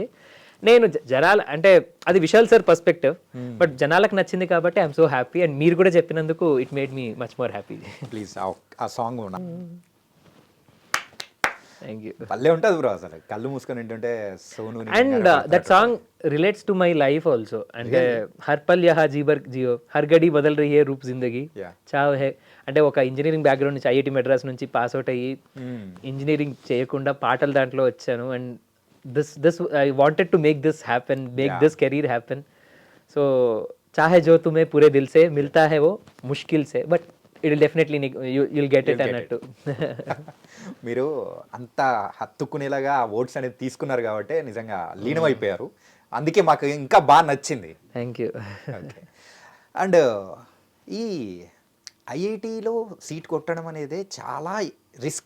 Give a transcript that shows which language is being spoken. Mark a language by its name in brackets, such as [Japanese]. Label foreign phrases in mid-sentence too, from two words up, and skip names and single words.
[Telugu] నేను జనాల అంటే అది విశాల్ సార్ [English] perspective, but [Telugu] జనాలకు నచ్చింది కాబట్టి [English] I'm so happy. and [Telugu] మీరు కూడా చెప్పినందుకు [English] it made me much more happy. ప్లీజ్ ఆ సాంగ్ thank you. [Telugu] పల్లె ఉంటుంది బ్రో, అసలు కళ్ళు మూసుకొని ఏంటంటే సోను. [English] and that song relates to my life also. [Hindi] అంటే हर पल यहाँ जी भर जियो, हर घड़ी बदल रही है रूप ज़िंदगी छाँव है. [Telugu] అంటే ఒక [English] engineering background [Telugu] నుంచి ఐఐటి మెడ్రాస్ నుంచి [English] pass out [Telugu] అయ్యి ఇంజనీరింగ్ చేయకుండా పాటల దాంట్లో వచ్చాను. [English] and this I wanted to make this happen, make this career happen. [Hindi] సో चाहे जो तुम्हें पूरे दिल से, मिलता है वो मुश्किल से, [English] but it will definitely you'll get it అన్నట్టు. [Telugu] మీరు అంత హత్తుకునేలాగా ఆ ఓట్స్ అనేది తీసుకున్నారు కాబట్టి నిజంగా లీనమైపోయారు. అందుకే మాకు ఇంకా బాగా నచ్చింది. [English] thank you. ఓకే. [Telugu] అండ్ ఈ ఐఐటిలో సీట్ కొట్టడం అనేది చాలా రిస్క్.